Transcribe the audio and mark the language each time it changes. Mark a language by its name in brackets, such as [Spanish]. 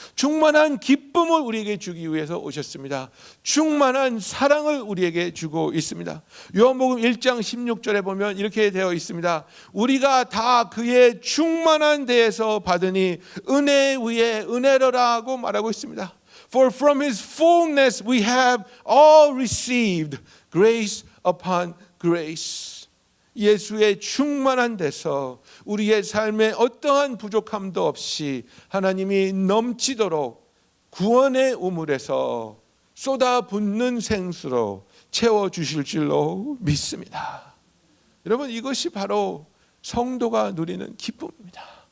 [Korean] 충만한 기쁨을 우리에게 주기 위해서 오셨습니다. 충만한 사랑을 우리에게 주고 있습니다. 요한복음 1장 16절에 보면 이렇게 되어 있습니다. 우리가 다 그의 충만한 데에서 받으니 은혜 위에 은혜로라고 말하고 있습니다. [English] For from his fullness we have all received grace upon grace. [Korean] 예수의 충만한 데서 우리의 삶에 어떠한 부족함도 없이 하나님이 넘치도록 구원의 우물에서 쏟아붓는 생수로 채워주실 줄로 믿습니다. 여러분, 이것이 바로 성도가 누리는 기쁨입니다.